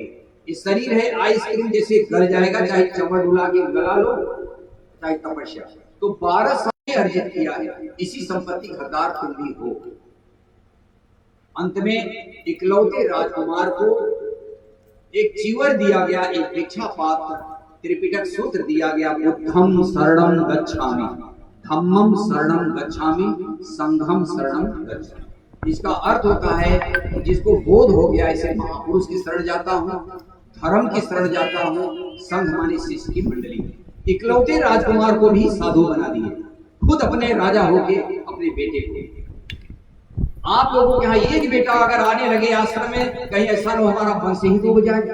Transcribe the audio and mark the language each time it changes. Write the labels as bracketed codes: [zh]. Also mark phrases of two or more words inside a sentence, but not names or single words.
[hi] ये शरीर है आइसक्रीम जैसे गल जाएगा, चाहे चमड़ डुला के गला लो, चाहे तपस्या। तो 12 साल अर्जित किया है, इसी संपत्ति का हकदार तुम भी हो। अंत में इकलौते राजकुमार को एक चीवर दिया गया, एक भिक्षा पात्र, त्रिपिटक सूत्र दिया गया, [pi] बुद्धम शरणं गच्छामि, धम्मम शरणं गच्छामि, संघम शरणं गच्छामि। [hi] इसका अर्थ होता है जिसको बोध हो गया ऐसे महापुरुष की शरण जाता हूँ, धर्म की शरण जाता हूँ, संघ माने शिष्य की मंडली। इकलौते राजकुमार को भी साधु बना दिए, खुद अपने राजा होके अपने बेटे को। आप लोगों के यहाँ एक बेटा अगर आने लगे आश्रम में, कहीं ऐसा न हमारा वंश ही डूब जाए।